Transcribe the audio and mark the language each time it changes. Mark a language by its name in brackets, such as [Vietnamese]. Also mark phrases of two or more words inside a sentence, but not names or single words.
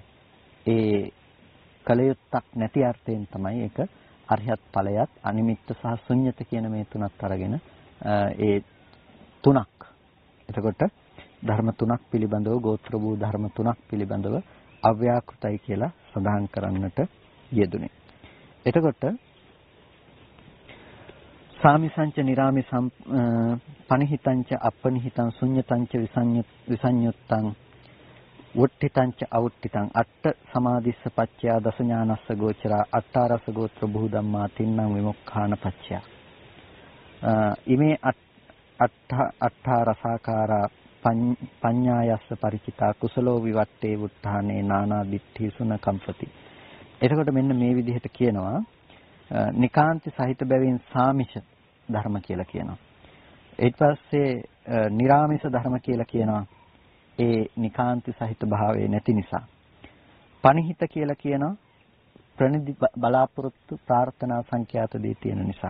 [Sinhala] ඒ කල යුත්තක් නැති අර්ථයෙන් තමයි ඒක අරිහත් ඵලයත් අනිමිත්ත සහ ශුන්්‍යත කියන මේ තුනත් අරගෙන ඒ තුනක්. එතකොට ධර්ම තුනක් පිළිබඳව ගෝත්‍ර වූ ධර්ම තුනක් පිළිබඳව අව්‍යාකෘතයි කියලා සඳහන් කරන්නට යෙදුනේ. [Pali] එතකොට සාමිසංච නිරාමිසං පනිහිතංච අපනිහිතං ශුන්්‍යතංච විසඤ්ඤුත්තං වුට්ඨිතංච අවුට්ඨිතං අට්ඨ සමාධිස්ස පච්චයා දස ඥානස්ස ගෝචරා අට්ඨාරස ගෝත්‍ර බුහු ධම්මා තින්නම් විමුක්ඛාන පච්චයා ඉමේ අට්ඨාරසාකාරා පඤ්ඤායස්ස පරිචිතා කුසලෝ විවට්ටේ වුත්තානේ නානා දිට්ඨිසුන කම්පති. [Sinhala] එතකොට මෙන්න මේ විදිහට කියනවා නිකාන්ති සහිත බැවින් සාමිෂ ධර්ම කියලා කියනවා. ඊට පස්සේ නිරාමිෂ ධර්ම කියලා කියනවා. ඒ නිකාන්ති සහිත භාවයේ නැති නිසා. පනිහිත කියලා කියනවා ප්‍රනිදි බලාපොරොත්තු ප්‍රාර්ථනා සංඛ්‍යාත දේ තියෙන නිසා.